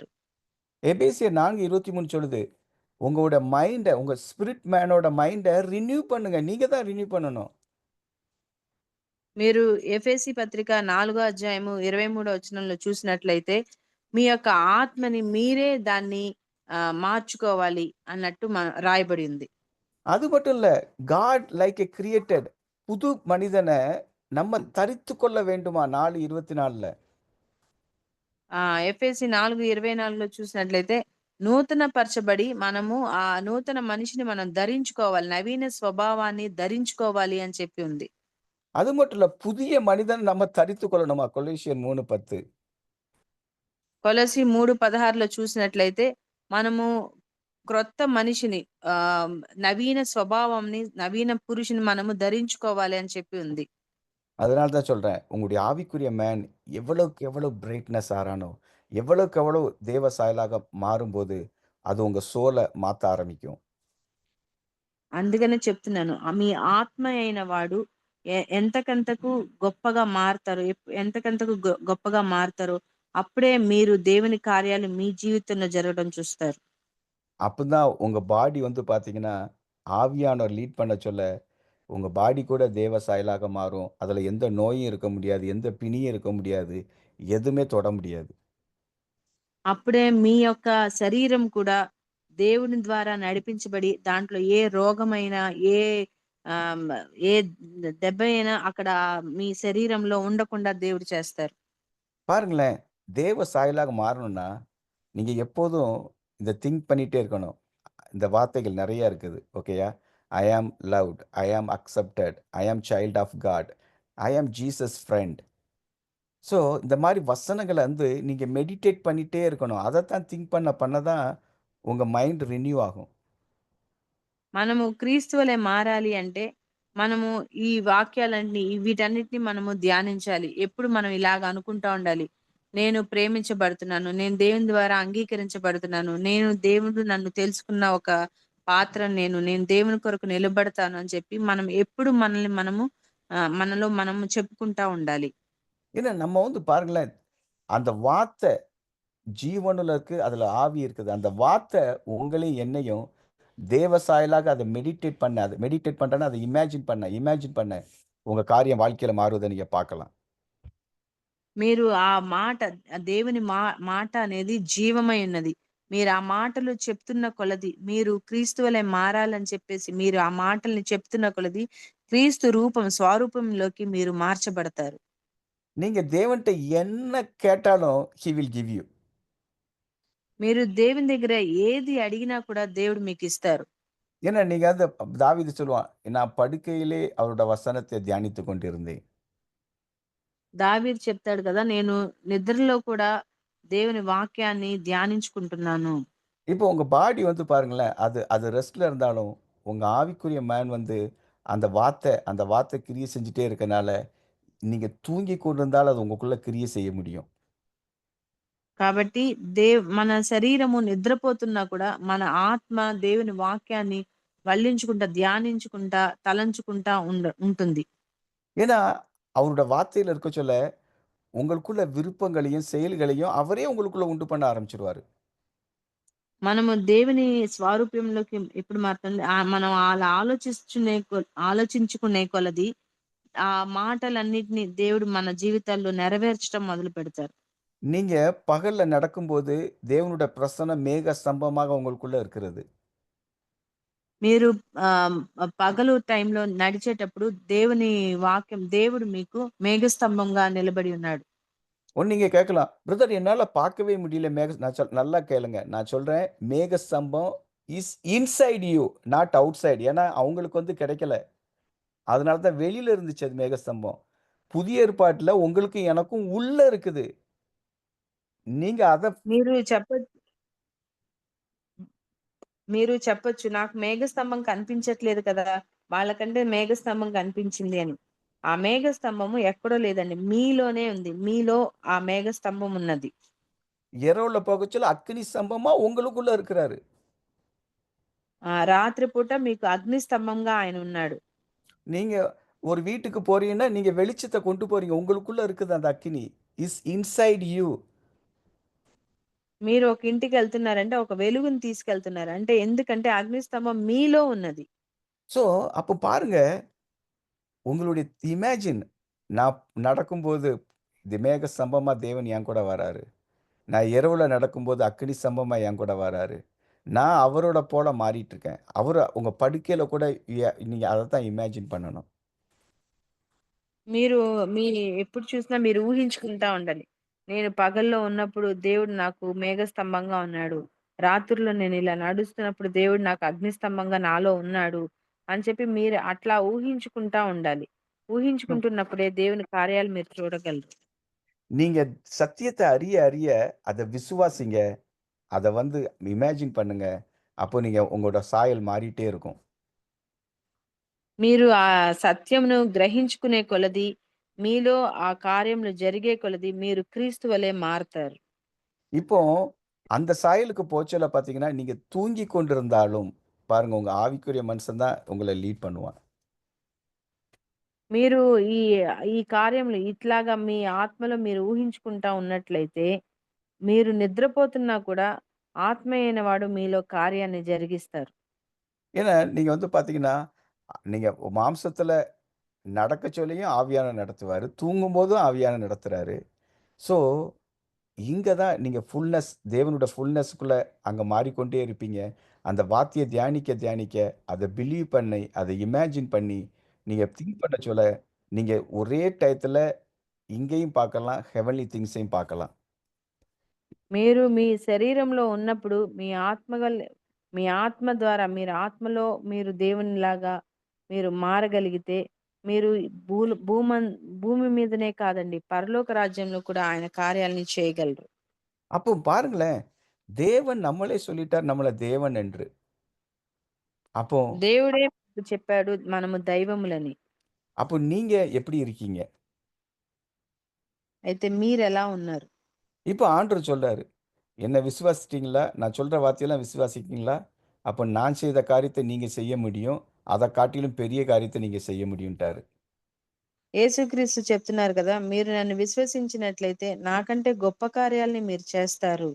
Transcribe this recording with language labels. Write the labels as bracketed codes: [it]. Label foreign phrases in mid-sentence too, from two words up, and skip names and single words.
[ta] எபேசியர் 4:23 சொல்லுது, உங்களுடைய மைண்ட, உங்க [en] spirit man's [ta] மைண்ட ரினியூ பண்ணுங்க. நீங்க தான் ரினியூ பண்ணணும். [te] మీరు ఎఫెసీ పత్రిక 4వ అధ్యాయము 23వ వచనంలో చూసినట్లయితే, మీ యొక్క ఆత్మని మీరే దాన్ని మార్చుకోవాలి అన్నట్టు రాయబడి ఉంది. [ta] அது மட்டும் இல்ல, [en] God like a created, [ta] புது மனிதனை நம்ம தரித்து கொள்ள வேண்டுமா 4:24ல. [te] ఎఫెసీ 4:24లో చూసినట్లయితే నూతన పరచబడి మనము ఆ నూతన మనిషిని మనం ధరించుకోవాలి, నవీన స్వభావాన్ని ధరించుకోవాలి అని చెప్పి ఉంది. [ta] அது மட்டும் இல்ல, புதிய மனிதன் நம்ம தரித்துக் கொள்ளணுமா? கொலோசியர் 3:10. [te] కొలసి 3:16లో చూసినట్లయితే మనము క్రొత్త మనిషిని, నవీన స్వభావంని, నవీన పురుషుని మనము ధరించుకోవాలి అని చెప్పి ఉంది. [ta] அதனால தான் சொல்றேன். உங்களுடைய ஆவிக்குரிய மேன் எவ்வளவுக்கு எவ்வளவு பிரைட்னஸ் ஆறானோ, எவ்வளவுக்கு எவ்வளவு தேவ சாயலாக மாறும்போது, அது உங்க சோல மாத்த ஆரம்பிக்கும். [te] అందుకనే చెప్తున్నాను. మీ ఆత్మ అయిన వాడు ఎంతకంతకు గొప్పగా మారతారో, ఎంతకంతకు గొప్పగా మారతారో అప్పుడే మీరు దేవుని కార్యాలు మీ జీవితంలో జరగడం చూస్తారు. [ta] அப்பதான் உங்க பாடி வந்து பார்த்தீங்கன்னா, ஆவியானவர் லீட் பண்ண சொல்ல, உங்க பாடி கூட தேவ சாயலாக மாறும். அதுல எந்த நோயும் இருக்க முடியாது. எந்த பிணியும் இருக்க முடியாது. எதுவுமே தொட முடியாது. [te] అప్పుడే మీ యొక్క శరీరం కూడా దేవుని ద్వారా నడిపించబడి దాంట్లో ఏ రోగమైనా, ఏ ఆహ్, ఏ దెబ్బ అయినా అక్కడ మీ శరీరంలో ఉండకుండా దేవుడు చేస్తారు. [ta] பாருங்களேன், தேவ சாயலாக மாறணும்னா, நீங்க எப்போதும் இத திங்க் பண்ணிட்டே இருக்கணும். இந்த வார்த்தைகள் நெறைய இருக்குது. ஓகேயா? [en] I am loved. I am accepted. I am child of God. I am Jesus friend. [ta] ஸோ, இந்த மாரி வசனங்கள வந்து நீங்க மெடிடேட் பண்ணிட்டே இருக்கணும். அதத்தான் திங்க் பண்ண பண்ண தான் உங்க மைண்ட் ரினியூ ஆகும். [te] మనము క్రీస్తు వలె మారాలి అంటే మనము ఈ వాక్యాలన్నీ, వీటన్నిటిని మనము ధ్యానించాలి. ఎప్పుడు మనం ఇలాగ అనుకుంటా ఉండాలి. నేను ప్రేమించబడుతున్నాను. నేను దేవుని ద్వారా అంగీకరించబడుతున్నాను. నేను దేవుడు నన్ను తెలుసుకున్న ఒక పాత్రను నేను దేవుని కొరకు నిలబడతాను అని చెప్పి మనం ఎప్పుడు మనల్ని మనము మనలో మనము చెప్పుకుంటా ఉండాలి. [ta] ஏன்னா நம்ம வந்து பாருங்களேன், அந்த வார்த்தை ஜீவனுள்ள இருக்கு. அதுல ஆவி இருக்குது. அந்த வார்த்தை உங்களையும் என்னையும் தேவ சாயலாக அத மெடிடேட் பண்ண, அத மெடிடேட் பண்றேன்னா, அத இமேஜின் பண்ண உங்க காரியம் வாழ்க்கையில மாறுவத நீங்க பார்க்கலாம். [te] మీరు ఆ మాట, దేవుని మాట అనేది జీవమై ఉన్నది. మీరు ఆ మాటలు చెప్తున్న కొలది మీరు క్రీస్తు వలె మారాలని చెప్పేసి మీరు ఆ మాటల్ని చెప్తున్న కొలది క్రీస్తు రూపం, స్వరూపంలోకి మీరు మార్చబడతారు. [ta] நீங்க தேவன்ட்ட என்ன கேட்டாலும் [en] he will give you. [te] మీరు దేవుని దగ్గర ఏది అడిగినా కూడా దేవుడు మీకు ఇస్తారు. [ta] ஏன்னா நீங்க அந்த தாவீது சொல்லுவான், நான் படுக்கையிலே அவருடைய வசனத்தை தியானித்துக் கொண்டிருந்தேன். [te] దావీదు చెప్తాడు కదా, నేను నిద్రలో కూడా దేవుని వాక్యాన్ని ధ్యానించుకుంటున్నాను. [ta] இப்போ உங்க பாடி வந்து பாருங்களேன், அது அது ரெஸ்ட்ல இருந்தாலும், உங்க ஆவிக்குரிய மேன் வந்து அந்த வார்த்தை கிரியை செஞ்சுட்டே இருக்கனால, நீங்க தூங்கிக் கொண்டிருந்தாலும் அது உங்களுக்குள்ள கிரியை செய்ய முடியும். [te] కాబట్టి మన శరీరము నిద్రపోతున్నా కూడా మన ఆత్మ దేవుని వాక్యాన్ని వల్లించుకుంటా, ధ్యానించుకుంటా, తలంచుకుంటా ఉంటుంది. [ta] ஏன்னா, அவருடைய வார்த்தையில இருக்க சொல்ல, உங்களுக்குள்ள விருப்பங்களையும், செயல்களையும் அவரே உங்களுக்குள்ள உண்டு பண்ண ஆரம்பிச்சுருவாரு. [te] మనము దేవుని స్వారూప్యంలోకి ఎప్పుడు మారుతుంది, మనం అలా ఆలోచించుకునే కొలది ఆ మాటలన్నిటిని దేవుడు మన జీవితాల్లో నెరవేర్చడం మొదలు పెడతారు. [ta] நீங்க பகல்ல நடக்கும்போது, தேவனுடைய பிரசன்னம் மேக ஸ்தம்பமாக உங்களுக்குள்ள இருக்கிறது. [te] మీరు పగలు టైంలో నడిచేటప్పుడు దేవుని వాక్యం, దేవుడు మీకు మేఘస్తంభంగా నిలబడి ఉన్నాడు. [ta] ஒண்ணு நீங்க கேட்கலாம், பிரதர் என்னால பார்க்கவே முடியல நல்லா கேளுங்க. நான் சொல்றேன், மேக ஸ்தம்பம் [en] is inside you, not outside. [ta] ஏன்னா, அவங்களுக்கு வந்து கிடைக்கல. அதனால தான் வெளியில இருந்துச்சு அது மேகஸ்தம்பம். புதிய ஏற்பாட்டுல உங்களுக்கும் எனக்கும் உள்ள இருக்குது. நீங்க அத [te] మీరు చెప్ప మీరు చెప్పొచ్చు, నాకు మేఘస్తంభం కనిపించట్లేదు కదా, వాళ్ళకంటే మేఘస్తంభం కనిపించింది అని. ఆ మేఘస్తంభము ఎక్కడో లేదండి, మీలోనే ఉంది. మీలో ఆ మేఘస్తంభం ఉన్నది. [ta] இரவுல போகச்சொல்ல அக்கினி ஸ்தம்பமா உங்களுக்குள்ள இருக்கிறாரு. [te] రాత్రిపూట మీకు అగ్ని స్తంభంగా ఆయన ఉన్నాడు. [ta] நீங்க ஒரு வீட்டுக்கு போறீங்கன்னா, நீங்க வெளிச்சத்த கொண்டு போறீங்க. உங்களுக்குள்ள இருக்குது அந்த அக்கினி. [en] is inside you. [te] మీరు ఒక ఇంటికి వెళ్తున్నారంటే ఒక వెలుగుని తీసుకెళ్తున్నారు. అంటే ఎందుకంటే అగ్ని స్తంభం మీలో ఉన్నది. [ta] ஸோ, அப்ப பாருங்க, உங்களுடைய இமேஜின் நான் நடக்கும்போது, இது மேக ஸ்தம்பமா தேவன் என் கூட வராரு. நான் இரவுல நடக்கும்போது அக்கினி ஸ்தம்பமா என் கூட வராரு. நான் அவரோட போல மாறிட்டு இருக்கேன். உங்க படுக்கையில கூட நீங்க அதத்தான் இமேஜின் பண்ணணும். [te] మీరు ఎప్పుడు చూసినా మీరు ఊహించుకుంటా ఉండాలి. నేను పగల్లో ఉన్నప్పుడు దేవుడు నాకు మేఘస్తంభంగా ఉన్నాడు. రాత్రుల్లో నేను ఇలా నడుస్తున్నప్పుడు దేవుడు నాకు అగ్నిస్తంభంగా నాలో ఉన్నాడు అని చెప్పి మీరు అట్లా ఊహించుకుంటా ఉండాలి. ఊహించుకుంటున్నప్పుడే దేవుని కార్యాలు మీరు చూడగలరు. [ta] நீங்க சத்தியத்த அறிய அறிய அத விசுவாசிங்க. அத வந்து இமேஜின் பண்ணுங்க. அப்போ நீங்க உங்களோட சாயல் மாறிட்டே இருக்கும். [te] మీరు ఆ సత్యమును గ్రహించుకునే కొలది, మీలో ఆ కార్యములు జరిగే కొలది మీరు క్రీస్తు వలె మారతారు. [ta] இப்போ அந்த சாயலுக்கு போச்சல பார்த்தீங்கன்னா, நீங்க தூங்கிக் கொண்டிருந்தாலும் பாருங்க, உங்க ஆவிக்குரிய மனுஷன் தான் உங்கள லீட் பண்ணுவான். [te] మీరు ఈ ఈ కార్యములు ఇట్లాగా మీ ఆత్మలో మీరు ఊహించుకుంటా ఉన్నట్లయితే, మీరు నిద్రపోతున్నా కూడా ఆత్మ అయిన వాడు మీలో కార్యాన్ని జరిగిస్తారు. [ta] ஏன்னா, நீங்க வந்து பார்த்தீங்கன்னா, நீங்க மாம்சத்துல நடக்க சொல்லியும் ஆவியானவர் நடத்துவாரு. தூங்கும்போதும் ஆவியானவர் நடத்துறாரு. ஸோ, இங்க தான் நீங்க ஃபுல்னஸ் தேவனோட ஃபுல்னஸ்க்குள்ள அங்க மாறிக்கொண்டே இருப்பீங்க. அந்த வார்த்தைய தியானிக்க தியானிக்க, அத பிலீவ் பண்ணி, அத இமேஜின் பண்ணி, நீங்க திங்க் பண்ண சொல்ல, நீங்க ஒரே டயத்துல இங்கேயும் பார்க்கலாம், [en] heavenly things [ta] பார்க்கலாம். [te] మీరు మీ శరీరంలో ఉన్నప్పుడు మీ ఆత్మ ద్వారా మీరు ఆత్మలో మీరు దేవునిలాగా మీరు మారగలిగితే మీరు భూమి మీదనే కాదండి పరలోక రాజ్యంలో కూడా ఆయన కార్యాలని చేయగలరు. [ta] அப்போ பாருங்களேன், தேவன் நம்மளே சொல்லிட்டார் நம்மள தேவன் என்று. அப்போ [te] దేవుడే మనకు చెప్పాడు మనము దైవములని. [ta] அப்போ நீங்க எப்படி இருக்கீங்க? [te] అయితే మీరెలా ఉన్నారు? [ta] இப்போ ஆண்டவர் சொல்றாரு, "என்ன விசுவாசிட்டீங்களா? நான் சொல்ற வார்த்தையெல்லாம் விசுவாசிக்கிறீங்களா? அப்ப நான் செய்த காரியத்த நீங்க செய்ய முடியும். அத காட்டிலும் பெரிய காரியத்த நீங்க செய்ய முடியும்ட்டாரு." [te] యేసుక్రీస్తు చెప్తున్నారు కదా, మీరు నన్ను విశ్వసించినట్లయితే నాకంటే గొప్ప కార్యాలని మీరు చేస్తారు.